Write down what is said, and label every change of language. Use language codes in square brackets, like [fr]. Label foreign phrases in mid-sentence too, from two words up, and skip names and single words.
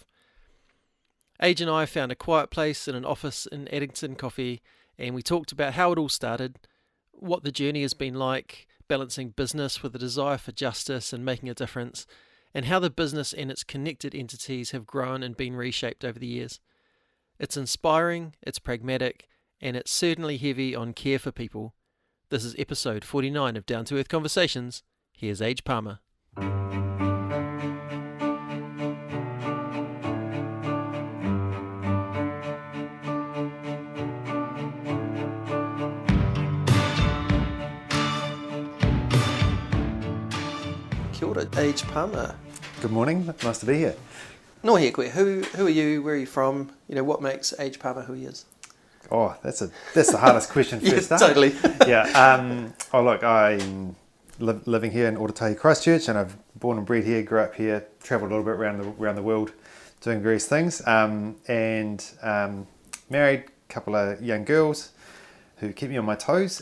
[en] Age and I found a quiet place in an office in Addington Coffee, and we talked about how it all started, what the journey has been like, balancing business with a desire for justice and making a difference, and how the business and its connected entities have grown and been reshaped over the years. It's inspiring, it's pragmatic, and it's certainly heavy on care for people. This is episode 49 of Down to Earth Conversations. Here's Age Palmer. [mi] Kia ora, [en] Age Palmer. Good morning, nice to be here. [mi] No he koe, [en] who are you, where are you from, what makes Age Palmer who he is? Oh, that's the hardest question first. Yeah, totally. Yeah. Look, I'm living here in Otatahi, Christchurch, and I've born and bred here, grew up here, travelled a little bit around the world, doing various things, and married a couple of young girls who keep me on my toes.